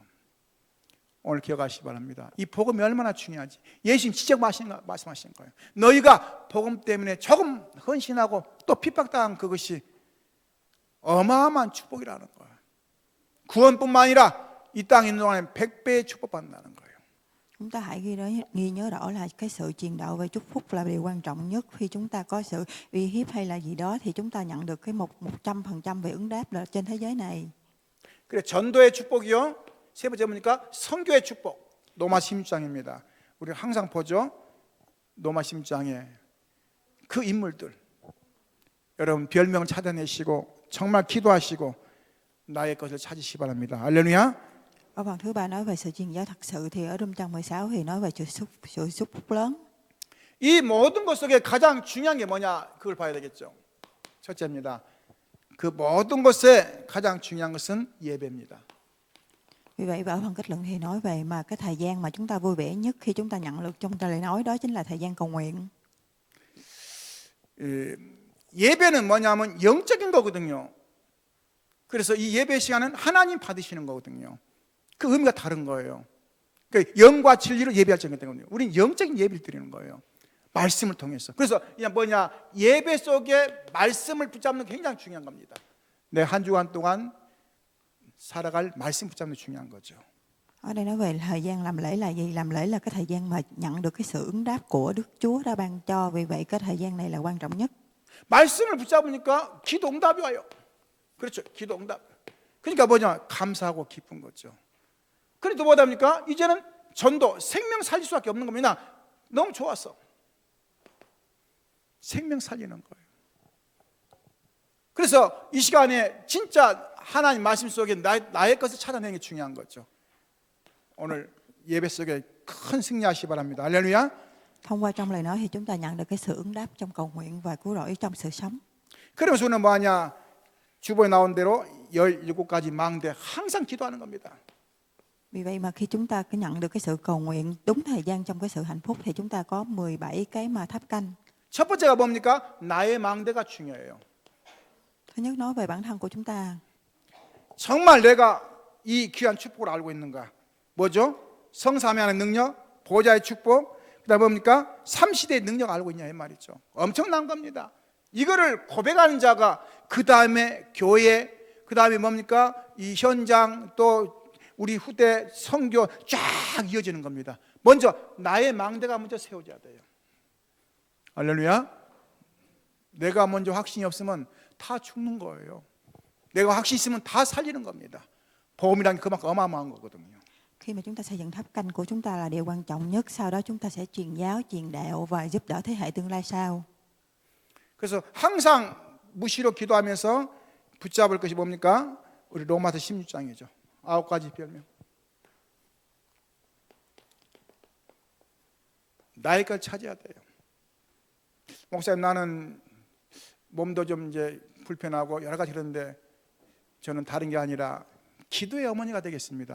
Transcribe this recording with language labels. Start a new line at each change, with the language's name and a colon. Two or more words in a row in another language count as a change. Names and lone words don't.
Korean: 오늘 기억하시기 바랍니다. 이 복음이 얼마나 중요하지. 예수님 직접 말씀하신 거예요. 너희가 복음 때문에 조금 헌신하고 또 핍박당한 그것이 어마어마한 축복이라는 거예요. 구원뿐만 아니라 이 땅에 있는 동안에 100배의 축복받는다는 거예요.
Vietnamese: Chúng ta hãy ghi nhớ rõ là cái sự truyền đạo về chúc phúc là điều quan trọng nhất. Khi chúng ta có sự uy hiếp hay là gì đó thì chúng ta nhận được cái 100% về ứng đáp là trên thế giới này.
Korean: 그래 전도의 축복이요. 세 번째 보니까 선교의 축복. 로마 16장입니다. 우리 항상 보죠. 로마 16장에 그 인물들. 여러분 별명을 찾아내시고 정말 기도하시고 나의 것을 찾으시기 바랍니다. 할렐루야.
Vietnamese: Ở phần thứ 3 nói về sự truyền giáo thật sự thì ở trong trang 16 thì nói về sự chúc phúc lớn.
Korean: 이 모든 것 속에 가장 중요한 게 뭐냐? 그걸 봐야 되겠죠. 첫째입니다. 그 모든 것에 가장 중요한 것은 예배입니다.
Vietnamese: Vì vậy ở phần kết luận thì nói về mà cái thời gian mà chúng ta vui vẻ nhất khi chúng ta nhận được trong lời nói đó chính là thời gian cầu nguyện.
Korean: 예배는 뭐냐면 영적인 거거든요. 그래서 이 예배 시간은 하나님 받으시는 거거든요. 그 의미가 다른 거예요. 그러니까 영과 진리로 예배할 정도거든요. 우리는 영적인 예배를 드리는 거예요. 말씀을 통해서. 그래서 그냥 뭐냐 예배 속에 말씀을 붙잡는 게 굉장히 중요한 겁니다. 내 한 주간 동안 살아갈 말씀 붙잡는 게 중요한 거죠.
Vietnamese: Ở đây nói về thời gian làm lễ là gì? Làm lễ là cái thời gian mà nhận được cái sự ứng đáp của Đức Chúa đã ban cho. Vì vậy cái thời gian này là quan trọng nhất.
Korean: 말씀을 붙잡으니까 기도 응답이 와요. 그렇죠. 기도 응답. 그러니까 뭐냐 감사하고 기쁜 거죠. 그래도 뭐다 보니까 이제는 전도 생명 살릴 수밖에 없는 겁니다. 너무 좋았어. 생명 살리는 거예요. 그래서 이 시간에 진짜 하나님 말씀 속에 나의 것을 찾아내는 게 중요한 거죠. 오늘 예배 속에 큰 승리하시기 바랍니다. 할렐루야.
Vietnamese: Thông qua trong lời nói thì chúng ta nhận được cái sự ứng đáp trong cầu nguyện và cứu rỗi trong sự sống.
Korean: 그러면서 우리는 뭐하냐 주보에 나온 대로 17가지 망대 항상 기도하는 겁니다.
Vietnamese: Vì vậy mà khi chúng ta cứ nhận được cái sự cầu nguyện đúng thời gian trong cái sự hạnh phúc thì chúng ta có 17 cái mà tháp canh.
Korean: 첫 번째가 뭡니까? 나의 망대가 중요해요.
Vietnamese: Thứ nhất nói về bản thân của chúng ta.
Korean: 정말 내가 이 귀한 축복을 알고 있는가? 뭐죠? 성삼위하는 능력, 보좌의 축복, 그다음에 뭡니까? 삼시대의 능력 알고 있냐 이 말이죠. 엄청난 겁니다. 이거를 고백하는 자가 그 다음에 교회, 그 다음에 뭡니까? 이 현장 또 우리 후대 선교 쫙 이어지는 겁니다. 먼저 나의 망대가 먼저 세워져야 돼요. 할렐루야. 내가 먼저 확신이 없으면 다 죽는 거예요. 내가 확신 있으면 다 살리는 겁니다. 복음이란 그만큼 어마어마한 거거든요.
Vietnamese: Khi mà chúng ta xây dựng tháp canh của chúng ta là điều quan trọng nhất. Sau đó chúng ta sẽ truyền giáo, truyền đạo và giúp đỡ thế hệ tương lai sau.
Korean: 그래서 항상 무시로 기도하면서 붙잡을 것이 뭡니까? 우리 로마서 16장이죠. 9가지 별명. 나의 걸 찾아야 돼요. 목사님 나는 몸도 좀 이제 불편하고 여러 가지 그런데 저는 다른 게 아니라 기도의 어머니가 되겠습니다.